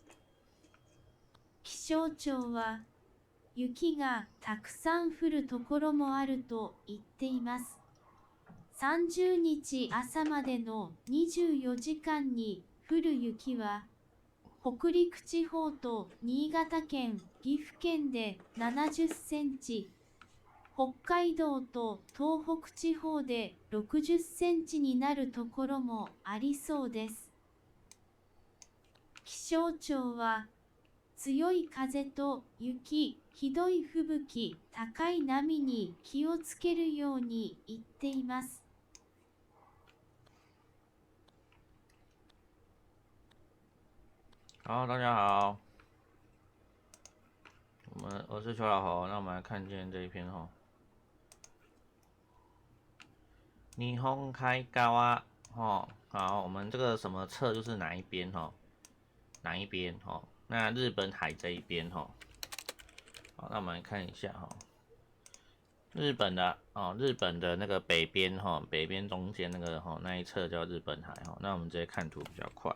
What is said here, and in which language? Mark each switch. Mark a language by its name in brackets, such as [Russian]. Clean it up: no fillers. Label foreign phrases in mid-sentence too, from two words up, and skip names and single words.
[Japanese] 気象庁は雪がたくさん降るところもあると言っています。30日朝までの24時間に降る雪は、北陸地方と新潟県、岐阜県で70センチ、北海道と東北地方で60センチになるところもありそうです。気象庁は、強い風と雪、ひどい吹雪、高い波に気をつけるように言っています。 [Chinese] 好，大家好，我是邱老侯，那我们来看今天这一篇哈。日本海側好，我们这个什么侧就是哪一边哪一边那日本海这一边好，那我们来看一下日本的那个北边北边中间那个那一侧叫日本海那我们直接看图比较快。